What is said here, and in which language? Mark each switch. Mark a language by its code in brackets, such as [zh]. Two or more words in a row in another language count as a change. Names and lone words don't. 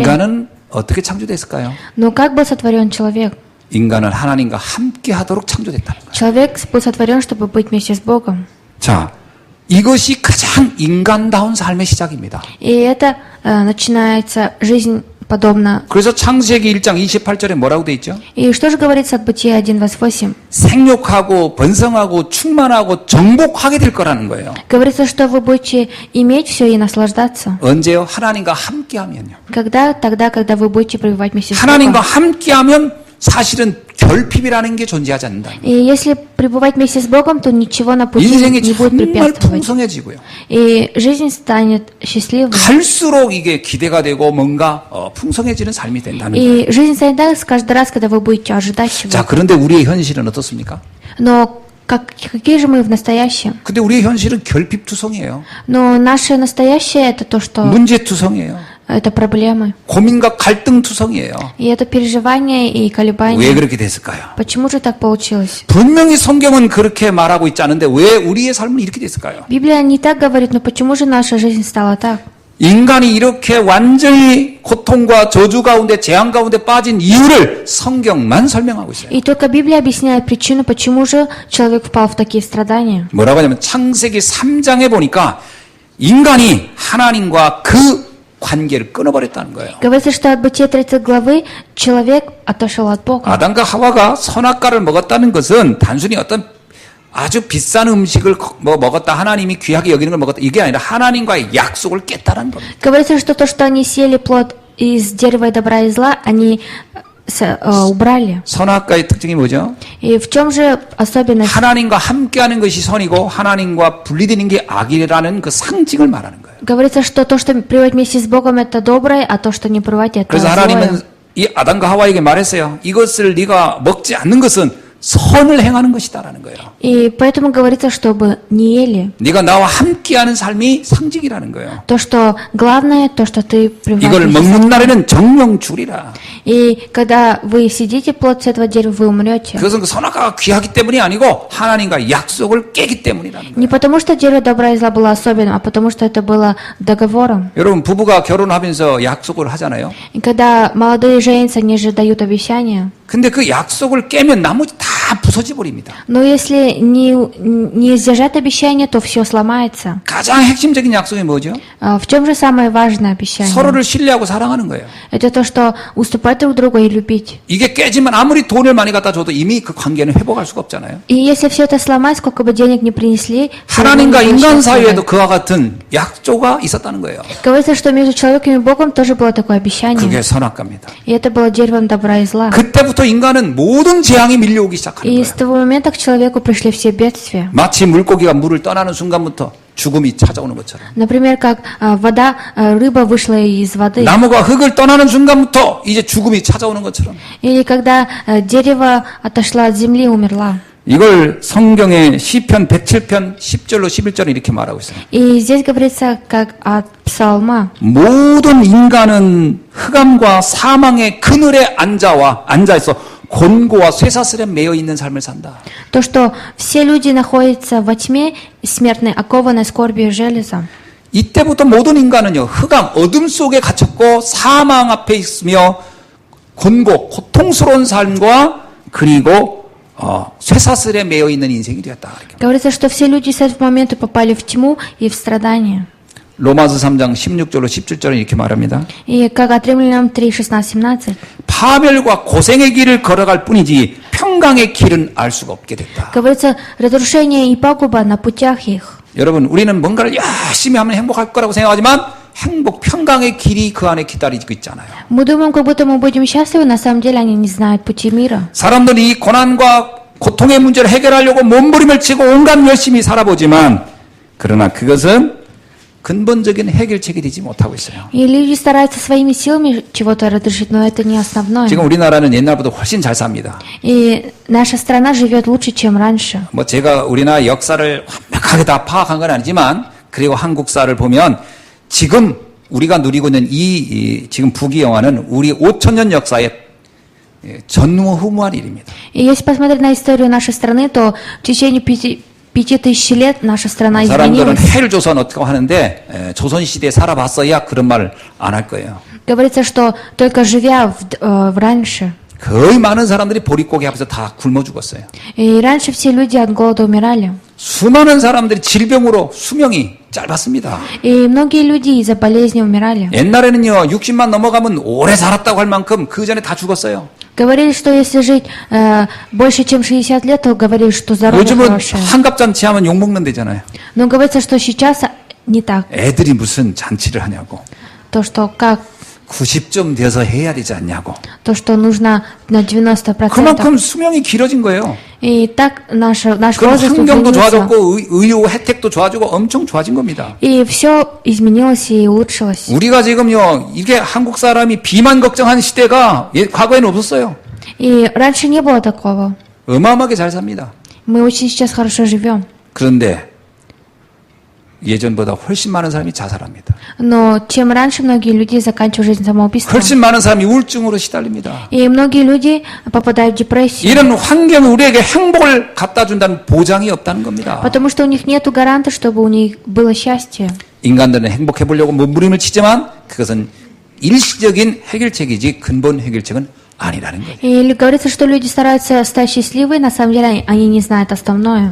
[ko] 인간은 어떻게 창조됐을까요? [ru] Но как был сотворен человек? [ko] 인간은 하나님과 함께 하도록 창조됐다는 거예요. [ru] Человек был сотворен, чтобы быть вместе с Богом. [ko] 자, 이것이 가장 인간다운 삶의 시작입니다. [ru] И это начинается жизнь подобно. [ko] 그래서 창세기 1장 28절에 뭐라고 돼 있죠? [ru] И что же говорится от Бытия 1:28? [ko] 생육하고 번성하고 충만하고 정복하게 될 거라는 거예요. [ru] Говорится, что вы будете иметь все и наслаждаться. [ko] 언제요? 하나님과 함께하면요. [ru] Когда? Тогда, когда вы будете пребывать вместе с [ko] 하나님과 [ru] Богом. [ko] 함께하면 사실은 결핍이라는 게 존재하지 않는다. [ru] И если пребывать вместе с Богом, то ничего на пути [ko] 인생이 [ru] не будет [ko] 정말 [ru] препятствовать. [ko] 풍성해지고요. [ru] И жизнь станет счастливой. [ko] 갈수록 이게 기대가 되고 뭔가 풍성해지는 삶이 된다는 거예요. [ru] И жизнь станет так каждый раз, когда вы будете ожидать [ko] 자, [ru] чего-то. [ko] 그런데 우리의 현실은 어떻습니까? [ru] Но какие же мы в настоящем? [ko] 근데 우리의 현실은 결핍투성이에요. [ru] Но наше настоящее это то, что [ko] 문제투성이에요. [ru] это проблемы. [ko] 고민과 갈등투성이에요. [ru] И это переживания и [ko] 왜 [ru] колебания. [ko] 그렇게 됐을까요? [ru] Почему же так получилось? [ko] 분명히 성경은 그렇게 말하고 있지 않은데 왜 우리의 삶은 이렇게 됐을까요? [ru] Библия не так говорит, но почему же наша жизнь стала так? [ko] 인간이 이렇게 완전히 고통과 저주 가운데 재앙 가운데 빠진 이유를 성경만 설명하고 있어요. [ru] И только Библия объясняет причину, почему же человек впал в такие страдания. [ko] 뭐라고 하냐면 창세기 3장에 보니까 인간이 하나님과 그 관계를 끊어버렸다는 거예요. [ru] Говорится, что от Бытия 30 главы человек отошел от Бога. [ko] 아담과 하와가 선악과를 먹었다는 것은 단순히 어떤 아주 비싼 음식을 먹었다, 하나님이 귀하게 여기는 걸 먹었다, 이게 아니라 하나님과의 약속을 깼다는 겁니다. [ru] Говорится, что то, что они съели плод из дерева добра и зла, они убрали. [ko] 선악과의 특징이 뭐죠? [ru] И в чем же особенность? [ko] 하나님과 함께하는 것이 선이고 하나님과 분리되는 게 악이라는 그 상징을 말하는 거예요. [ru] Говорится, что то, что пребывать вместе с Богом, это доброе, а то, что не пребывать, это [ko] 그래서 [ru] злое. [ko] 하나님은 이 아담과 하와에게 말했어요. 이것을 네가 먹지 않는 것은 선을 행하는 것이다라는 거예요. [ru] И поэтому говорится, чтобы не ели. [ko] 네가 나와 함께하는 삶이 상징이라는 거예요. [ru] То, что главное, то, что ты [ko] 이걸 [ru] пребываешь. [ko] 먹는 날에는 정령 죽으리라. [ru] И когда вы съедите плод с этого дерева, вы умрете. [ko] 그것은 그 선악과가 귀하기 때문이 아니고 하나님과 약속을 깨기 때문이라는 거예요. [ru] Не потому, что дерево добра и зла было особенным, а потому, что это было договором. [ko] 여러분 부부가 결혼하면서 약속을 하잖아요. [ru] И когда молодые женятся, они же дают обещания. [ko] 근데 그 약속을 깨면 나머지 다 부서져 버립니다. [ru] Но если не сдержать обещание, то все сломается. [ko] 가장 핵심적인 약속이 뭐죠? [ru] В чем же самое важное обещание? [ko] 서로를 신뢰하고 사랑하는 거예요. [ru] Это то, что уступать друг другу и любить. [ko] 이게 깨지면 아무리 돈을 많이 갖다 줘도 이미 그 관계는 회복할 수가 없잖아요. [ru] И если все это сломать, сколько бы денег ни принесли, всё равно [ko] 하나님과 [ru] не [ko] 인간 [ru] будет [ko] 사이에도 [ru] счастливы. [ko] 그와 같은 약조가 있었다는 거예요. [ru] Говорится, что между человеком и Богом тоже было такое обещание. [ko] 그게 선악과입니다. [ru] И это было деревом добра и зла. [ko] 그때부터 인간은 모든 재앙이 밀려오기 시작하는 [ru] И [ko] 거예요. [ru] с того момента к человеку пришли все бедствия. [ko] 마치 물고기가 물을 떠나는 순간부터 죽음이 찾아오는 것처럼. [ru] Например, как рыба вышла из воды. [ko] 나무가 흙을 떠나는 순간부터 이제 죽음이 찾아오는 것처럼. [ru] Или когда дерево отошло от земли, умерла. [ko] 이걸 성경의 시편 107편 10절로 11절에 이렇게 말하고 있어요. [ru] И здесь говорится, как от псалма. [ko] 모든 인간은 흑암과 사망의 그늘에 앉아있어 곤고와 쇠사슬에 매여 있는 삶을 산다. [ru] То, что все люди находятся во тьме смертной, окованной скорбью и железом. [ko] 이때부터 모든 인간은요, 흑암, 어둠 속에 갇혔고 사망 앞에 있으며 곤고, 고통스러운 삶과 그리고 쇠사슬에 매여 있는 인생이 되었다. 이렇게. [ru] Говорится, что все люди с этого момента попали в тьму и в страдания. [ko] 로마서 3장 16절로 17절에 이렇게 말합니다. [ru] И как от Римлянам 3, 16-17. [ko] 파멸과 고생의 길을 걸어갈 뿐이지 평강의 길은 알 수가 없게 됐다. [ru] Говорится, разрушение и пагуба на путях их. [ko] 여러분, 우리는 뭔가를 열심히 하면 행복할 거라고 생각하지만 평강의 길이 그 안에 기다리고 있잖아요. [ru] Мы думаем, как будто мы будем счастливы, на самом деле они не знают пути мира. [ko] 사람들이 이 고난과 고통의 문제를 해결하려고 몸부림을 치고 온갖 열심히 살아보지만 그러나 그것은 근본적인 해결책이 되지 못하고 있어요. [ru] И люди стараются своими силами чего-то разрешить, но это не основное. [ko] 지금 우리나라는 옛날보다 훨씬 잘 삽니다. [ru] И наша страна живет лучше, чем раньше. [ko] 뭐 제가 우리나라 역사를 완벽하게 다 파악한 건 아니지만 그리고 한국사를 보면 지금 우리가 누리고 있는 지금 부귀영화는 우리 5,000년 역사의 전무후무한 일입니다. [ru] И если посмотреть на историю нашей страны, то в течение 5000 лет наша страна [ko] 사람들은 [ru] изменилась. [ko] 해를 조선 어떻게 하는데 조선시대에 살아봤어야 그런 말 안 할 거예요. [ru] Говорится, что только живя в раньше. [ko] 거의 많은 사람들이 보릿고개 앞에서 다 굶어 죽었어요. [ru] И раньше все люди от голода умирали. [ko] 수많은 사람들이 질병으로 수명이 짧았습니다. [ru] И многие люди из-за болезни умирали. [ko] 옛날에는요 60만 넘어가면 오래 살았다고 할 만큼 그 전에 다 죽었어요. [ru] Говорили, что если жить больше, чем 60 лет, то говорили, что здоровье [ko] 요즘은 [ru] хорошее. [ko] 한갑잔치 하면 욕먹는 데잖아요. [ru] Но говорится, что сейчас не так. [ko] 애들이 무슨 잔치를 하냐고. [ru] То, что как [ko] 90점 돼서 해야 되지 않냐고. [ru] то, что нужно на 90%. [ko] 그만큼 수명이 길어진 거예요. [ru] И так наш [ko] 그럼 [ru] возраст [ko] 환경도 [ru] изменился. [ko] 좋아졌고 의료 혜택도 좋아지고 엄청 좋아진 겁니다. [ru] И все изменилось и улучшилось. [ko] 우리가 지금요 이게 한국 사람이 비만 걱정한 시대가 과거에는 없었어요. [ru] И раньше не было такого. [ko] 어마어마하게 잘 삽니다. [ru] Мы очень сейчас хорошо живем. [ko] 그런데 예전보다 훨씬 많은 사람이 자살합니다. [ru] Но чем раньше многие люди заканчивают жизнь самоубийством. [ko] 훨씬 많은 사람이 우울증으로 시달립니다. [ru] И многие люди попадают в депрессию. [ko] 이런 환경이 우리에게 행복을 갖다 준다는 보장이 없다는 겁니다. [ru] Потому что у них нет гаранта, чтобы у них было счастье. [ko] 인간들은 행복해 보려고 몸부림을 치지만 그것은 일시적인 해결책이지 근본 해결책은 아니라는 거예요. [ru] И говорится, что люди стараются стать счастливыми, на самом деле они не знают основное.